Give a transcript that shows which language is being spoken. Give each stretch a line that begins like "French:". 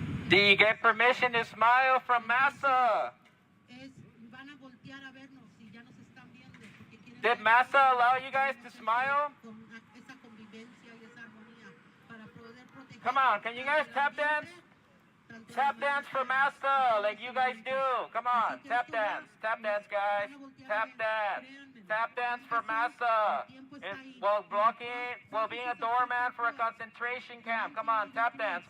English: Do you get permission to smile from Massa?
Spanish: Van a voltear a vernos y ya nos están viendo porque quieren.
English: Did Massa allow you guys to smile?
Spanish: Esa convivencia y esa armonía para poder proteger.
English: Come on, can you guys tap dance? Tap dance for Massa, like you guys do. Come on, tap dance, guys. Tap dance for Massa. While being a doorman for a concentration camp. Come on, tap dance.